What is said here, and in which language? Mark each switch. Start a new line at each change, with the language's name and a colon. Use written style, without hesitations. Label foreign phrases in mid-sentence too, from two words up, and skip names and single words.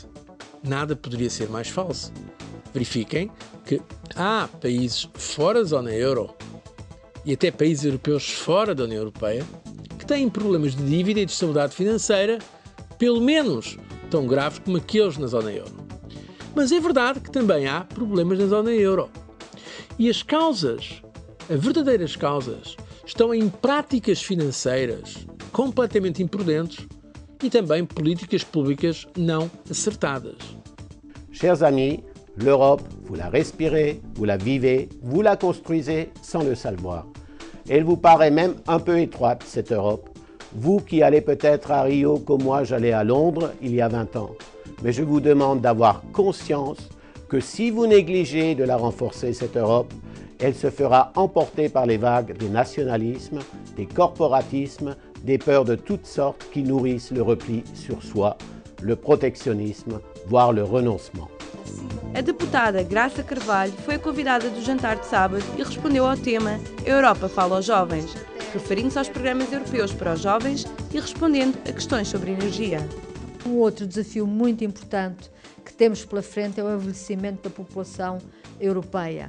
Portuguese: Nada poderia ser mais falso. Verifiquem que há países fora da zona euro e até países europeus fora da União Europeia que têm problemas de dívida e de estabilidade financeira pelo menos tão graves como aqueles na zona euro. Mas é verdade que também há problemas na zona euro. E as causas, as verdadeiras causas, estão em práticas financeiras completamente imprudentes e também políticas públicas não acertadas.
French: Chers amis, l'Europe, vous la respirez, vous la vivez, vous la construisez sans le savoir. Elle vous paraît même un peu étroite, cette Europe. Vous qui allez peut-être à Rio comme moi j'allais à Londres il y a 20 ans. Mais je vous demande d'avoir conscience que si vous négligez de la renforcer, cette Europe, elle se fera emporter par les vagues des nationalismes, des corporatismes, des peurs de toutes sortes qui nourrissent le repli sur soi, le protectionnisme, voire le renoncement.
Portuguese: A deputada Graça Carvalho foi a convidada do jantar de sábado e respondeu ao tema A Europa fala aos jovens, referindo-se aos programas europeus para os jovens e respondendo a questões sobre energia. Um outro desafio muito importante que temos pela frente é o envelhecimento da população europeia.